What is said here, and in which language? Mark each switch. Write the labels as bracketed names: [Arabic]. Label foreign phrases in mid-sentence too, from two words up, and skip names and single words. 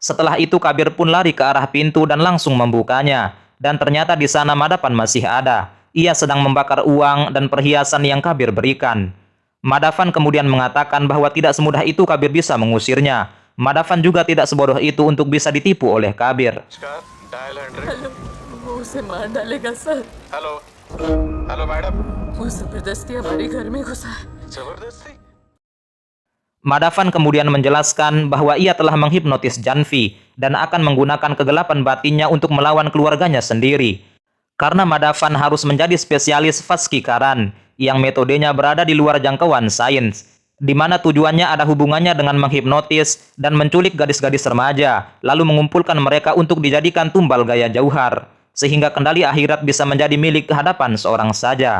[Indonesian] Setelah itu Kabir pun lari ke arah pintu dan langsung membukanya. Dan ternyata di sana Madavan masih ada. Ia sedang membakar uang dan perhiasan yang Kabir berikan. Madavan kemudian mengatakan bahwa tidak semudah itu Kabir bisa mengusirnya. Madavan juga tidak sebodoh itu untuk bisa ditipu oleh Kabir. [Hindi] वो उसे मार डालेगा सर। [English] hello hello madam [Hindi] वो जबरदस्ती हमारे घर में घुसा है। जबरदस्ती [Indonesian] Madavan kemudian menjelaskan bahwa ia telah menghipnotis Janvi dan akan menggunakan kegelapan batinnya untuk melawan keluarganya sendiri. Karena Madavan harus menjadi spesialis Vaskikaran yang metodenya berada di luar jangkauan sains, di mana tujuannya ada hubungannya dengan menghipnotis dan menculik gadis-gadis remaja, lalu mengumpulkan mereka untuk dijadikan tumbal gaya jauhar, sehingga kendali akhirat bisa menjadi milik kehadapan seorang saja.